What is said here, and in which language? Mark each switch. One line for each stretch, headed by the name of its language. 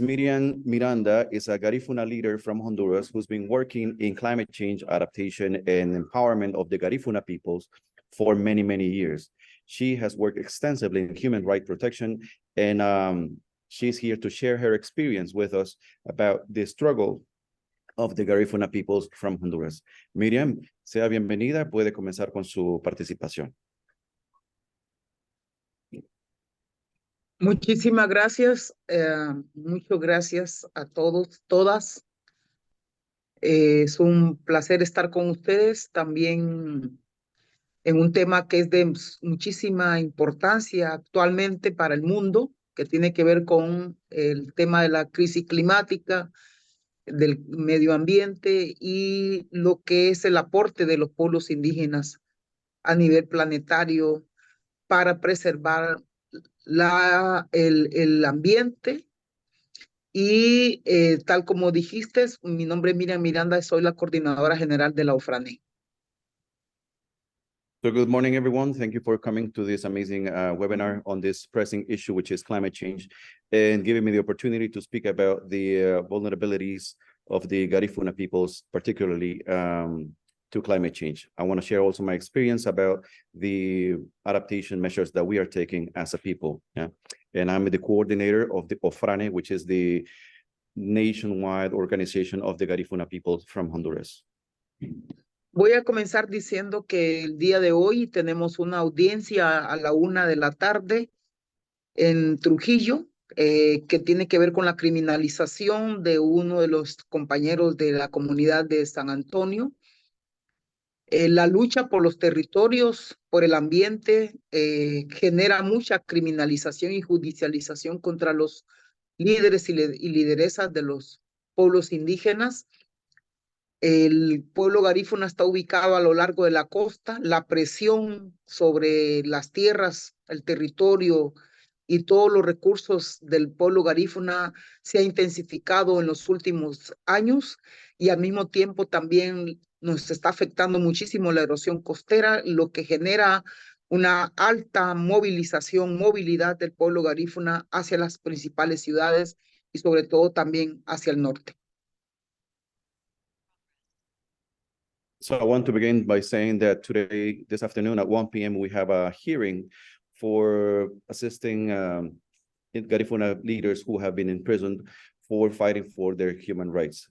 English: Miriam Miranda is a Garifuna leader from Honduras who's been working in climate change adaptation and empowerment of the Garifuna peoples for many, many years. She has worked extensively in human rights protection, and she's here to share her experience with us about the struggle of the Garifuna peoples from Honduras.
Spanish: Miriam, sea bienvenida, puede comenzar con su participación. Muchísimas gracias, muchas gracias a todos, todas. Es un placer estar con ustedes también en un tema que es de muchísima importancia actualmente para el mundo, que tiene que ver con el tema de la crisis climática, del medio ambiente y lo que es el aporte de los pueblos indígenas a nivel planetario para preservar el ambiente. Y tal como dijiste, mi nombre es Miriam Miranda, soy la coordinadora general de la UFRANE.
English: So good morning, everyone. Thank you for coming to this amazing webinar on this pressing issue, which is climate change, and giving me the opportunity to speak about the vulnerabilities of the Garifuna peoples, particularly to climate change. I want to share also my experience about the adaptation measures that we are taking as a people. Yeah? And I'm the coordinator of the OFRANE, which is the nationwide organization of the Garifuna people from Honduras.
Spanish: Voy a comenzar diciendo que el día de hoy tenemos una audiencia a la 1 de la tarde en Trujillo, que tiene que ver con la criminalización de uno de los compañeros de la comunidad de San Antonio. La lucha por los territorios, por el ambiente, genera mucha criminalización y judicialización contra los líderes y lideresas de los pueblos indígenas. El pueblo garífuna está ubicado a lo largo de la costa. La presión sobre las tierras, el territorio y todos los recursos del pueblo garífuna se ha intensificado en los últimos años y al mismo tiempo también nos está afectando muchísimo la erosión costera, lo que genera una alta movilidad del pueblo garífuna hacia las principales ciudades y sobre todo también hacia el norte.
English: So I want to begin by saying that today, this afternoon at 1 p.m., we have a hearing for assisting Garifuna leaders who have been imprisoned for fighting for their human rights.